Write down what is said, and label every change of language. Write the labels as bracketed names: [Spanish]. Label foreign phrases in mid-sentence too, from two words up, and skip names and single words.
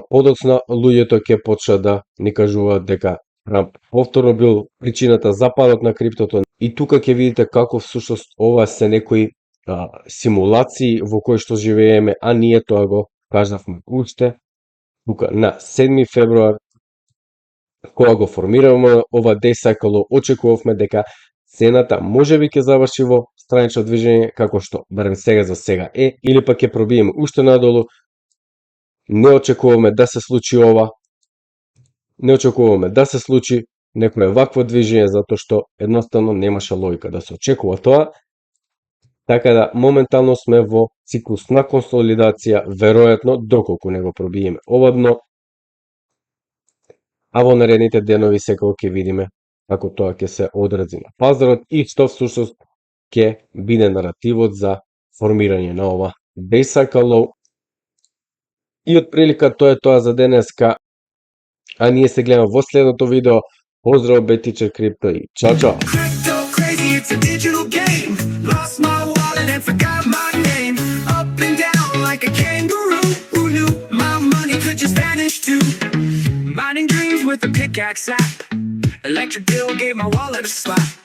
[Macedonian] Подоцна луѓето ќе почнат да ни кажуваат дека Трамп повторно бил причината за падот на криптото. И тука ќе видите како всушност ова се некои симулации во кои што живееме, а ние тоа го кажавме уште тука на 7 февруар, кога го формираме ова [English] day cycle, [Macedonian] очекувавме дека цената можеби ќе заврши во странично движење, како што барем сега за сега е, или пак ќе пробиеме уште надолу. Не очекуваме да се случи ова, не очекуваме да се случи некое вакво движење, затоа што едноставно немаше логика да се очекува тоа. Така да моментално сме во циклус на консолидација, веројатно доколку не го пробиеме ова дно, а во наредните денови секако ќе видиме како тоа ќе се одрази на пазарот и што всушност ќе биде наративот за формирање на ова [English] day cycle low. [Macedonian] И отприлика тоа е тоа за денеска, а ние се гледаме во следното видео. Поздрав, Бетичер Крипто и чао чао! [English] Crypto crazy, it's a digital game. Lost my wallet and forgot my name. Up and down like a kangaroo. Who knew my money could just vanish too? Mining dreams with a pickaxe app. Electric bill gave my wallet a slap.